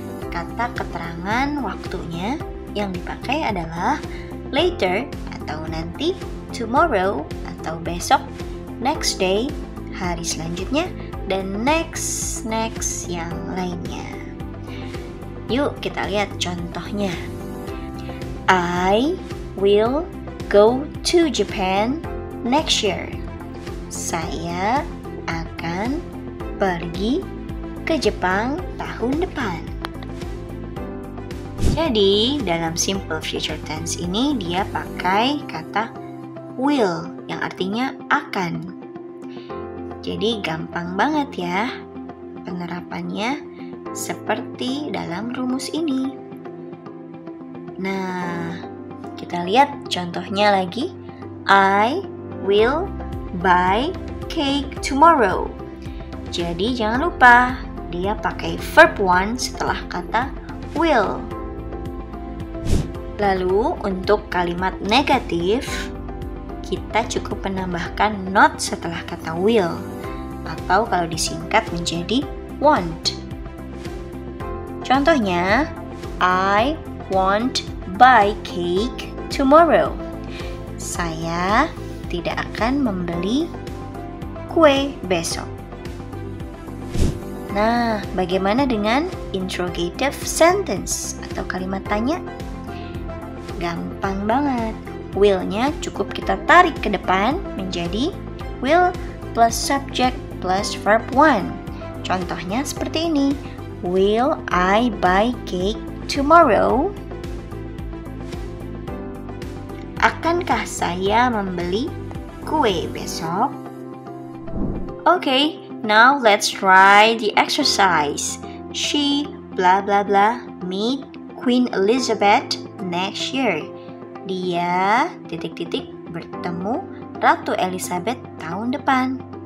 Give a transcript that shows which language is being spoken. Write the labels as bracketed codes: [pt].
[id] Kata keterangan waktunya yang dipakai adalah later atau nanti, tomorrow atau besok, [en] next day, [id] hari selanjutnya, dan next yang lainnya. Yuk kita lihat contohnya. [en] I will go to Japan next year. [id] Saya akan pergi ke Jepang tahun depan. Jadi dalam simple future tense ini dia pakai kata will yang artinya akan. Jadi gampang banget ya penerapannya seperti dalam rumus ini. Nah, kita lihat contohnya lagi. [en] I will buy cake tomorrow. [id] Jadi jangan lupa dia pakai verb one setelah kata will. Lalu untuk kalimat negatif kita cukup menambahkan not setelah kata will, atau kalau disingkat menjadi want. Contohnya, [en] I won't buy cake tomorrow. [id] Saya tidak akan membeli kue besok. Nah, bagaimana dengan interrogative sentence atau kalimat tanya? Gampang banget. Will-nya cukup kita tarik ke depan menjadi will plus subject plus verb one. Contohnya seperti ini. [en] Will I buy cake tomorrow? [id] Akankah saya membeli kue besok? [en] Okay, now let's try the exercise. She blah blah blah meet Queen Elizabeth next year. [id] Dia bertemu Ratu Elizabeth tahun depan.